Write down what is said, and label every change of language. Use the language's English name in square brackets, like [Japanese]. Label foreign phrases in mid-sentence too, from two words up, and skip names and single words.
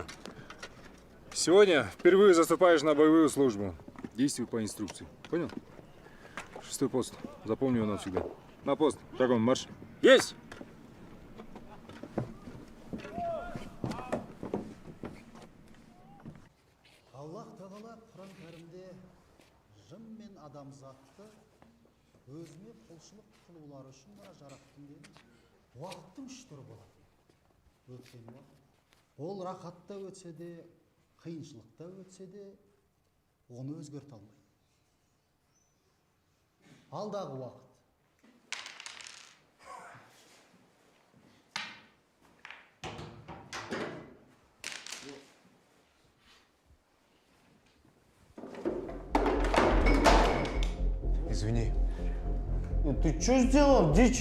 [Russian] Сегодня впервые заступаешь на боевую службу. Действуй по инструкции. Понял? 6-й пост. Запомни его навсегда. На пост. Шагом марш. Есть! [Kazakh] Аллах Тағала Құран кәрімде жын мен адамзатты өзіме құлшылық қылулары үшін ғана жараттым деді. Уақыттың үш түрі болады. Өткен уақыт. Ол рахатта өтсе де, қиыншылықта өтсе де, оны өзгерте алмайды. Алдағы уақыт. [Russian] Извини. Ну ты что сделал, дичь?